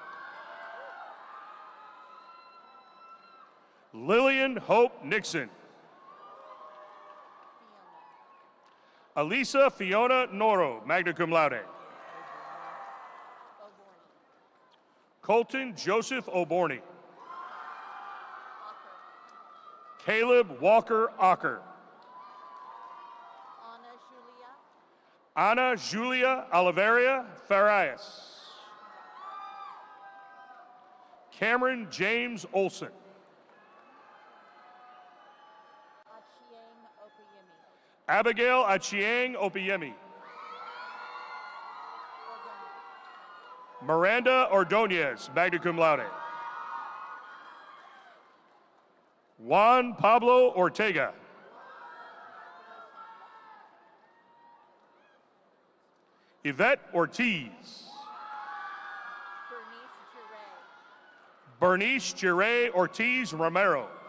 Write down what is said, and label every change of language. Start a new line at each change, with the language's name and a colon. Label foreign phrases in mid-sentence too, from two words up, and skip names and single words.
English: Lillian Hope Nixon. Alisa Fiona Noro,
Latin: magna cum laude.
English: Colton Joseph Oborny. Caleb Walker Ocker. Ana Julia Oliveria Farias. Cameron James Olson. Abigail Achieng Opiemi. Miranda Ordonez,
Latin: magna cum laude.
English: Juan Pablo Ortega. Yvette Ortiz. Bernice Giray Ortiz Romero.